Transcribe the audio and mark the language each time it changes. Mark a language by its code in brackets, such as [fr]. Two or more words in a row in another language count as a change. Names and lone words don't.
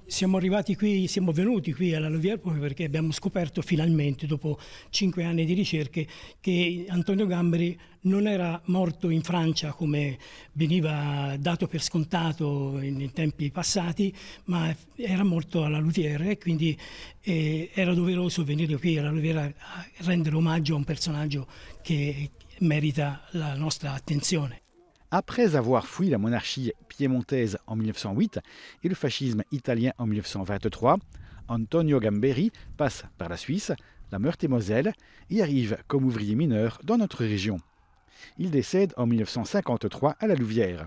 [it] Siamo venuti qui alla Louvière proprio perché abbiamo scoperto finalmente, dopo 5 anni di ricerche, che Antonio Gamberi non era morto in Francia come veniva dato per scontato in tempi passati, ma era morto alla Louvière e quindi era doveroso venire qui alla Louvière a rendere omaggio a un personaggio che merita la nostra attenzione. [fr] Après avoir fui la monarchie piémontaise en 1908 et le fascisme italien en 1923, Antonio Gamberi passe par la Suisse, la Meurthe-et-Moselle et arrive comme ouvrier mineur dans notre région. Il décède en 1953 à La Louvière.